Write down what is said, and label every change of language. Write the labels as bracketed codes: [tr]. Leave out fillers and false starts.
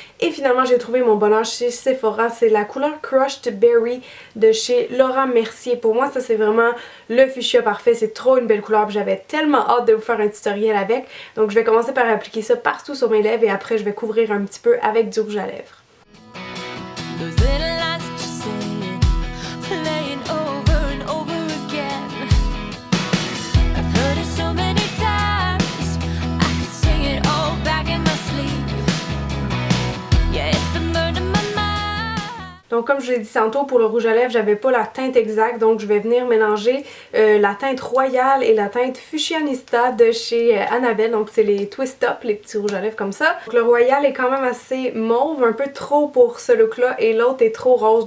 [fr] Et finalement j'ai trouvé mon bonheur chez Sephora, c'est la couleur Crushed Berry de chez Laura Mercier. Pour moi ça c'est vraiment le fuchsia parfait, c'est trop une belle couleur, j'avais tellement hâte de vous faire un tutoriel avec. Donc je vais commencer par appliquer ça partout sur mes lèvres et après je vais couvrir un petit peu avec du rouge à lèvres. [en] Those little lines that you say, playing over and over again. I've heard it so many times, I could sing it all back in my sleep. Yeah, it's been burned in my mind. [fr] Donc comme je l'ai dit tantôt, pour le rouge à lèvres, j'avais pas la teinte exacte, donc je vais venir mélanger la teinte royale et la teinte fuchsianista de chez Annabelle. Donc c'est les twist up, les petits rouges à lèvres comme ça. Donc le royal est quand même assez mauve, un peu trop pour ce look là, et l'autre est trop rose.